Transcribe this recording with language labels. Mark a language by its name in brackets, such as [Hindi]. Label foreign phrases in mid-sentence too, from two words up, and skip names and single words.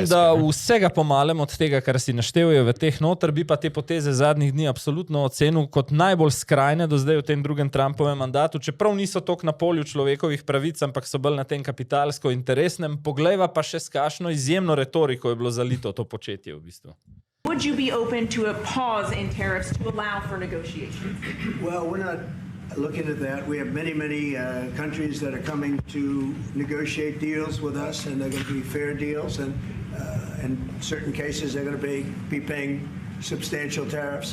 [Slovenian] Mislim, da vsega pomalem od tega, kar si naštevajo v teh noter, bi pa te poteze zadnjih dni absolutno ocenil kot najbolj skrajne do zdaj v tem drugem Trumpovem mandatu, čeprav niso toliko na polju človekovih pravic, ampak so bolj na tem kapitalsko interesnem. Poglejva pa še s kakšno izjemno retoriko je bilo zalito to početje v bistvu. [English] Would you be open to a pause in tariffs to allow for negotiations? Well, we're not looking at that. We have many countries that are coming to negotiate deals with us, and they're going to be fair deals, and in certain cases they're going to be paying substantial tariffs.